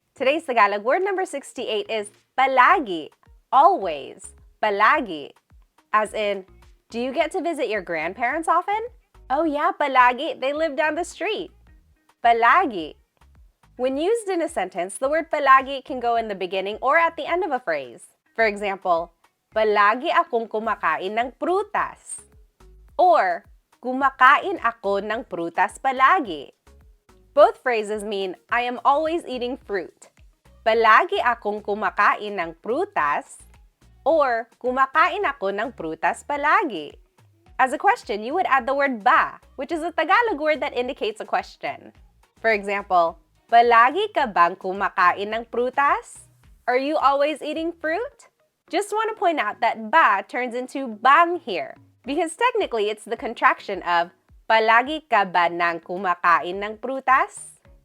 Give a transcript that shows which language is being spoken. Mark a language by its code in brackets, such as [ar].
[en] Today's Tagalog word number 68 is palagi, always, palagi. As in, do you get to visit your grandparents often? Oh yeah, palagi, they live down the street. Palagi. When used in a sentence, the word palagi can go in the beginning or at the end of a phrase. [tl] For example, palagi akong kumakain ng prutas. Or, kumakain ako ng prutas palagi. [en] Both phrases mean I am always eating fruit. [tl] Palagi akong kumakain ng prutas or kumakain ako ng prutas palagi. [en] As a question, you would add the word ba, which is a Tagalog word that indicates a question. [tl] For example, palagi ka bang kumakain ng prutas? [en] Are you always eating fruit? Just want to point out that ba turns into bang here, because technically it's the contraction of [tl] palagi ka ba nang kumakain ng prutas?